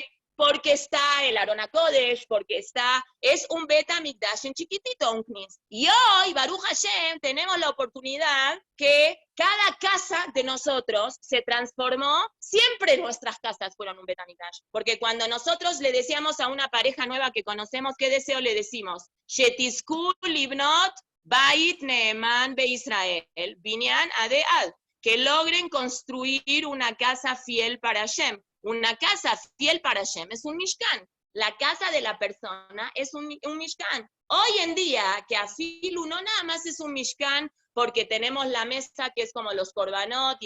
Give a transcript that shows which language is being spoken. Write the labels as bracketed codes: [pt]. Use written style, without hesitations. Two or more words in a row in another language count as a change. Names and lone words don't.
[es] Porque está el [he] ארון הקודש, [es] porque es un Betamigdash en chiquitito, un knis. Y hoy, Baruch Hashem, tenemos la oportunidad que cada casa de nosotros se transformó, siempre nuestras casas fueron un Betamigdash. Porque cuando nosotros le decíamos a una pareja nueva que conocemos, ¿qué deseo le decimos? [he] שתזכו לבנות בית נאמן בישראל בניין עדי עד. [es] Que logren construir una casa fiel para Hashem. Una casa fiel para Hashem es un Mishkan. La casa de la persona es un Mishkan. Hoy en día, que Afilu no nada más es un Mishkan porque tenemos la mesa que es como los Korbanot y